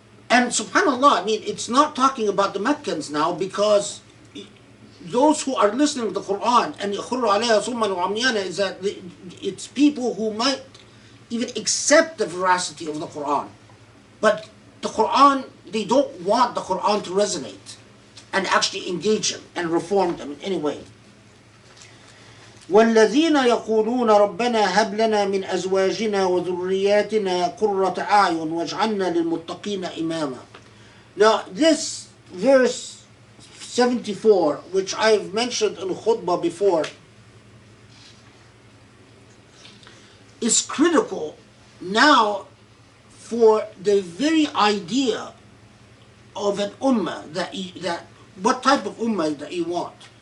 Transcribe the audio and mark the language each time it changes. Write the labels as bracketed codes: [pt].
[en] And subhanAllah, it's not talking about the Meccans now, because those who are listening to the Quran and [ar] يخروا عليها صما وعميانا [en] is that it's people who might even accept the veracity of the Quran, but the Quran, they don't want the Quran to resonate and actually engage them and reform them in any way. [ar] والذين يقولون ربنا هب لنا من أزواجنا وذرياتنا قرة أعين واجعلنا للمتقين إماما. [en] Now this verse 74, which I've mentioned in khutbah before, is critical now for the very idea of an ummah that what type of ummah that you want.